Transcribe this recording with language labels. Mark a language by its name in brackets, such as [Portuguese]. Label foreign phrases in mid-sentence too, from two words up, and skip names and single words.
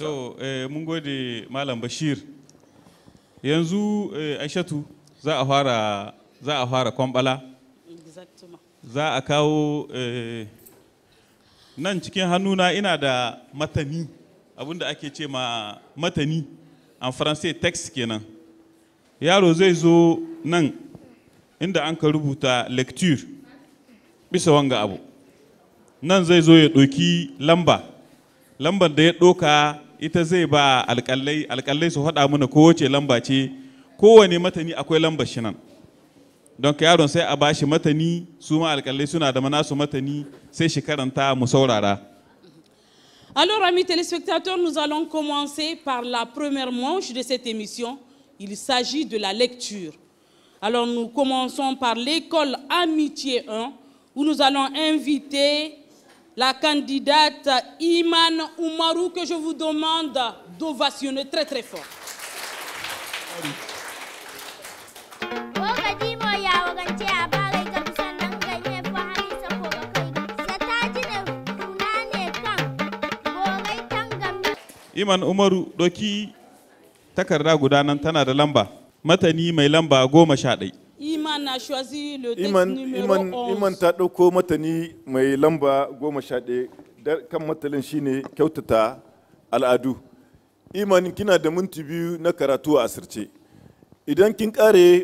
[Hausa] So mun gode Malam Bashir. Yanzu Aishatu za a fara kwambala. Za a kawo nan cikin hannuna ina da matani, abinda ake ce ma matani [French] en français [Hausa] text kenan. Yaro zai zo nan inda an ka rubuta lecture bisa wanga abu, nan zai zo ya ɗauki lambar da ya ɗauka ita zai ba alƙalai su faɗa mana kowace lamba ce, kowane matani akwai lambar shi nan. Don yaron sai a bashi matani, su ma alƙalai suna da manasu matani, sai shi karanta mu saurara. [French] Alors, amis téléspectateurs, nous allons commencer par la première manche de cette émission. Il s'agit de la lecture. Alors, nous commençons par l'école Amitié 1, où nous allons inviter la candidate Iman Oumarou, que je vous demande d'ovationner très très fort. [Hausa] Iman Umaru doki takarda guda nan tana da lamba, matani mai lamba 11. [French] Iman a choisi le texte numéro 11. [Hausa] Iman ta ɗauko matani mai lamba 11, kan matalin shine kyautata al'adu. Iman, kina da minti 2 na karatu a asirce.